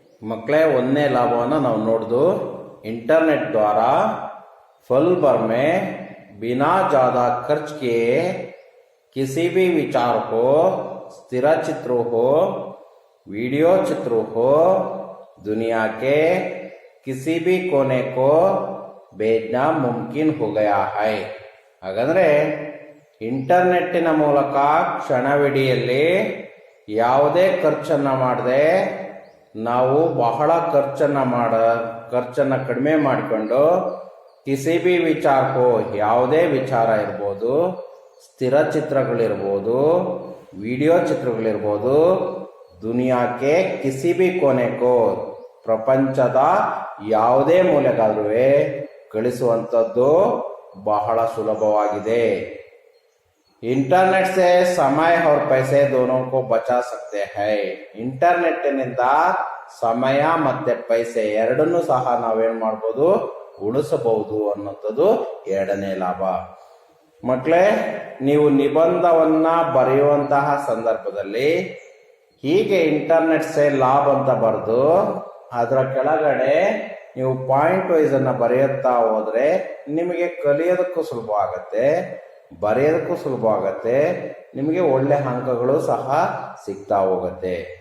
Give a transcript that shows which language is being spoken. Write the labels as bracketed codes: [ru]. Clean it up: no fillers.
[hi] मकड़े [kn] ಒಂದನೇ ಲಾಭವನ್ನು ನಾವು ನೋಡಿದು, [hi] इंटरनेट द्वारा पल भर में बिना ज्यादा खर्च किए किसी भी विचार को, स्थिर चित्र हो, वीडियो चित्र हो, दुनिया के किसी भी कोने को भेजना मुमकिन हो गया है। [kn] ಹಾಗಾದ್ರೆ ಇಂಟರ್ನೆಟ್ಟಿನ ಮೂಲಕ ಕ್ಷಣವಿಡಿಯಲ್ಲಿ ಯಾವುದೇ ಖರ್ಚನ್ನ ಮಾಡದೆ ನಾವು ಬಹಳ ಖರ್ಚನ್ನ ಕಡಿಮೆ ಮಾಡಿಕೊಂಡು [hi] ಕಿಸಿ ಬಿ [kn] ವಿಚಾರಕ್ಕೋ, ಯಾವುದೇ ವಿಚಾರ ಇರ್ಬೋದು, ಸ್ಥಿರ ಚಿತ್ರಗಳಿರ್ಬೋದು, ವಿಡಿಯೋ ಚಿತ್ರಗಳಿರ್ಬೋದು, ದುನಿಯಾಕ್ಕೆ [hi] ಕಿಸಿ ಬಿ ಕೊನೆಕೋ, [kn] ಪ್ರಪಂಚದ ಯಾವುದೇ ಮೂಲೆಗಾದ್ರೂ ಕಳಿಸುವಂಥದ್ದು ಬಹಳ ಸುಲಭವಾಗಿದೆ। [hi] इंटरनेट से समय और पैसे दोनों को बचा सकते हैं। [kn] इंटरनेट निंದ ಸಮಯ ಮತ್ತೆ ಪೈಸೆ ಎರಡನ್ನೂ ಸಹ ನಾವೇನ್ ಮಾಡಬಹುದು, ಉಳಿಸಬಹುದು ಅನ್ನೋದು ಎರಡನೇ ಲಾಭ। ಮಕ್ಕಳೇ, ನೀವು ನಿಬಂಧವನ್ನ ಬರೆಯುವಂತಹ ಸಂದರ್ಭದಲ್ಲಿ ಹೀಗೆ ಇಂಟರ್ನೆಟ್ ಸೇ ಲಾಭ ಅಂತ ಬರೆದು ಅದರ ಕೆಳಗಡೆ ನೀವು ಪಾಯಿಂಟ್ ವೈಸ್ ಅನ್ನ ಬರೆಯುತ್ತಾ ಹೋದ್ರೆ ನಿಮಗೆ ಕಲಿಯೋದಕ್ಕೂ ಸುಲಭ ಆಗತ್ತೆ, ಬರೆಯೋದಕ್ಕೂ ಸುಲಭ ಆಗತ್ತೆ, ನಿಮಗೆ ಒಳ್ಳೆ ಅಂಕಗಳು ಸಹ ಸಿಗ್ತಾ ಹೋಗುತ್ತೆ।